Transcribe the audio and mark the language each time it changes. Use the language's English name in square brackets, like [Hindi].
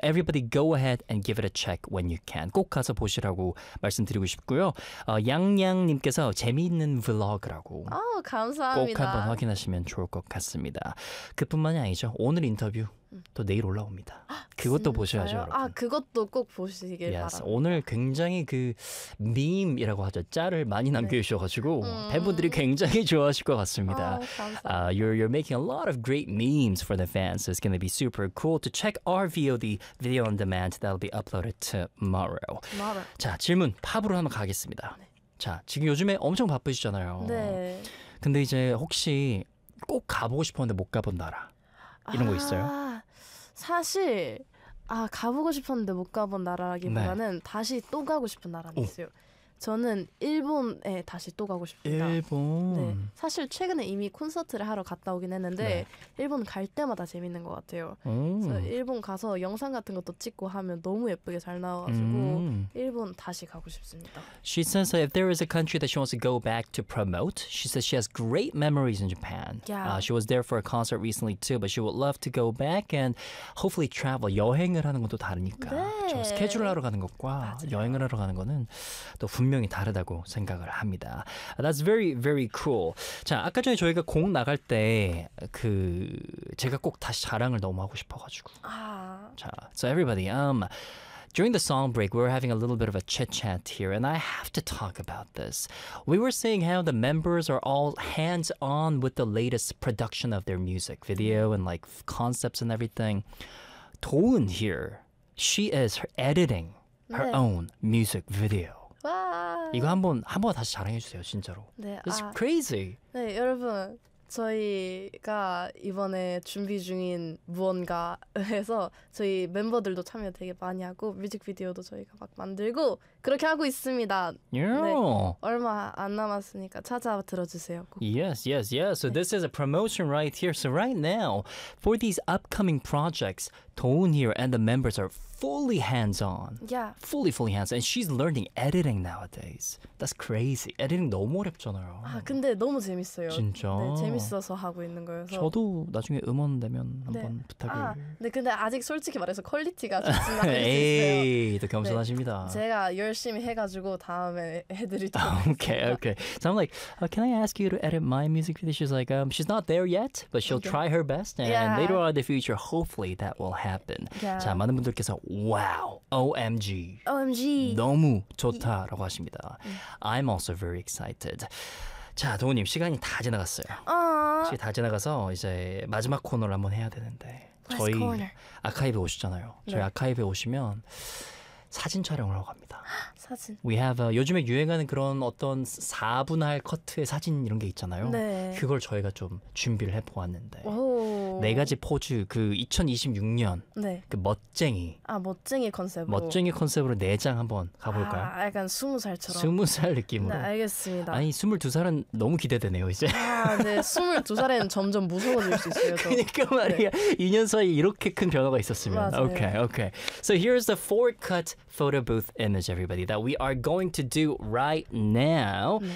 [English] Everybody go ahead and give it a check when you can. [Korean] 꼭 가서 보시라고 말씀드리고 싶고요. 양양님께서 재미있는 블로그라고 감사합니다. 꼭 한번 확인하시면 좋을 것 같습니다. 그뿐만이 아니죠. 오늘 인터뷰 또 내일 올라옵니다. 그것도 보셔야죠, 여러분. 아, 그것도 꼭 보시길 [English] yes, [Korean] 바랍니다. 오늘 굉장히 그 밈이라고 하죠. 짤을 많이 남겨주셔가지고 네. 팬분들이 굉장히 좋아하실 것 같습니다. 감사합니다. [English] You're making a lot of great memes for the fans. So it's going to be super cool to check our VOD video on demand that will be uploaded tomorrow. Tomorrow. [Korean] 자, 질문 팝으로 한번 가겠습니다. 네. 자, 지금 요즘에 엄청 바쁘시잖아요. 네. 근데 이제 혹시 꼭 가보고 싶었는데 못 가본 나라 이런 거 있어요? 사실 가보고 싶었는데 못 가본 나라라기보다는 네. 다시 또 가고 싶은 나라는 있어요. 저는 일본에 다시 또 가고 싶습니다. 일본. 네. 사실 최근에 이미 콘서트를 하러 갔다 오긴 했는데 네. 일본 갈 때마다 재밌는 것 같아요. 그래서 일본 가서 영상 같은 것도 찍고 하면 너무 예쁘게 잘 나와가지고 일본 다시 가고 싶습니다. [English] She says if there is a country that she wants to go back to promote, she says she has great memories in Japan. Yeah. She was there for a concert recently too, but she would love to go back and hopefully travel. [Korean] 여행을 하는 것도 다르니까. 네. 좀 스케줄을 하러 가는 것과 맞아요. 여행을 하러 가는 거는 또 분명히 다르다고 생각을 합니다. [English] That's very, very cool. [Korean] 자, 아까 전에 저희가 곡 나갈 때 그 제가 꼭 다시 자랑을 너무 하고 싶어가지고. 아. [English] 자, so everybody, during the song break, we were having a little bit of a chit-chat here, and I have to talk about this. We were saying how the members are all hands-on with the latest production of their music video and like concepts and everything. Doeun here, she is editing her [Korean] 네. [English] own music video. [Korean] 와. 이거 한번 다시 자랑해 주세요, 진짜로. 네. [English] It's crazy. [Korean] 네, 여러분. 저희가 이번에 준비 중인 무언가에서 저희 멤버들도 참여 되게 많이 하고 뮤직비디오도 저희가 막 만들고 그렇게 하고 있습니다. [English] Yeah. [Korean] 네. 얼마 안 남았으니까 찾아 들어 주세요. [English] Yes, yes, yes. So [Korean] 네. [English] this is a promotion right here. So right now for these upcoming projects, Doeun here and the members are fully hands-on. Yeah. Fully hands-on. And she's learning editing nowadays. That's crazy. [Korean] Editing 너무 어렵잖아요. 아, 근데 너무 재밌어요. 진짜? 네, 재밌어서 하고 있는 거여서. 저도 나중에 음원 되면 한번 네. 부탁을. 아, 네, 근데 아직 솔직히 말해서 퀄리티가 좋진 않아요. 에이, 또 겸손하십니다. 네, 제가 열심히 해가지고 다음에 해드리도록 하겠습니다. [English] Okay, okay. So I'm like, can I ask you to edit my music video? She's like, she's not there yet, but she'll try her best. And yeah. later on in the future, hopefully that will happen. Yeah. [Korean] 자, 많은 분들께서 [English] Wow, OMG, [Korean] 너무 좋다라고 하십니다. [English] I'm also very excited. [Korean] 자, 도훈님 시간이 다 지나갔어요. 시간이 다 지나가서 이제 마지막 코너를 한번 해야 되는데 저희 아카이브 오시잖아요. 저희 네. 아카이브 오시면 사진 촬영을 하고 갑니다. 사진. [English] We have [Korean] 요즘에 유행하는 그런 어떤 4분할 커트의 사진 이런 게 있잖아요. 네. 그걸 저희가 좀 준비를 해보았는데 네 가지 포즈 그 2026년 네. 그 멋쟁이 아 멋쟁이 컨셉으로 네 장 한번 가볼까요? 아, 약간 20살처럼 20살 느낌으로 네, 알겠습니다. 아니 22살은 너무 기대되네요 이제. 아, 네 22살에는 점점 무서워질 수 있어요. 그러니까 말이야 네. 2년 사이 이렇게 큰 변화가 있었으면 맞아요. [English] Okay, okay. So here's the four cut photo booth image, everybody, that we are going to do right now.